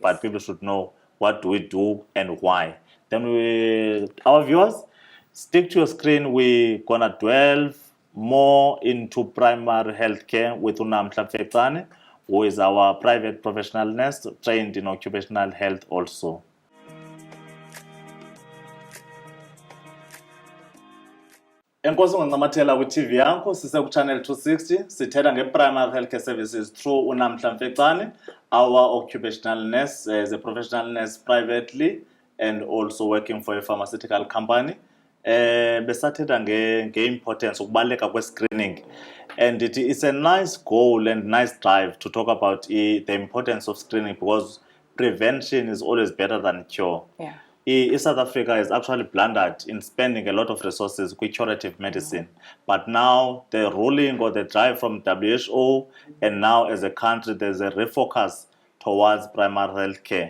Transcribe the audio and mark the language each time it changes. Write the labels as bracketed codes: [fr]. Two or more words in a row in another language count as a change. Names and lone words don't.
[en] but people should know what do we do and why. Then our viewers, stick to your screen. We're gonna delve more into primary health care with Unamhla Fetsane, who is our private professional nurse trained in occupational health also. [xh] Enkosi ungancamathela kwi-TV yakho sisekuchannel 260 sithetha nge-primary [en] healthcare services through [xh] uNamhla Mfecane, [en] our occupational nurse as a professional nurse privately and also working for a pharmaceutical company. [xh] Besathetha nge-importance ukubaluleka kwe-screening, [en] and it's a nice goal and nice drive to talk about the importance of screening because prevention is always better than cure. Yeah. South Africa has actually blundered in spending a lot of resources with curative medicine. But now the ruling or the drive from WHO, and now as a country, there's a refocus towards primary health care.